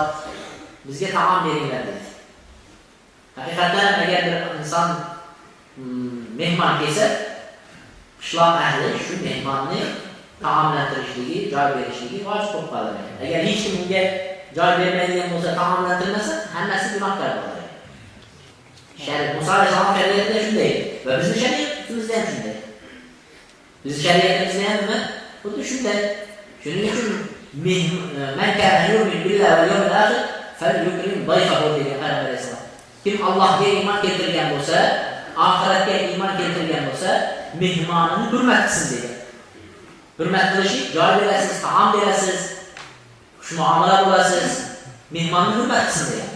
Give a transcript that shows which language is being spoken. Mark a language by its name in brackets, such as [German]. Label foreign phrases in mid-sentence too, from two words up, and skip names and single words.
[Uzbek] Bizga taom beringlar dedi. Haqiqatan agar bir inson mehmon kelsa, qishloq ahli shu mehmonni taomlantirishligi, joy berishligi vojib bo'lib qoladi. Agar hech kim unga joy bermaydigan bo'lsa, taomlantirmasa, hammasi gunohkor bo'ladi. Shariat Musa alayhissalom shariatida shunday va bizning shariatimizda ham shunday. Bizning shariatimizda ham nima? Xuddi shunday. Shuning uchun [Arabic] من كان يؤمن بالله واليوم الآخر فليكرم ضيفه [Uzbek] degan Payg'ambar alayhissalom. Kim Allohga iymon keltirgan bo'lsa, oxiratga iymon keltirgan bo'lsa, mehmonini hurmat qilsin degan. Hurmat qilish, joy berasiz, taom berasiz, xush muomala bo'lasiz, mehmonni hurmat qilsin degan.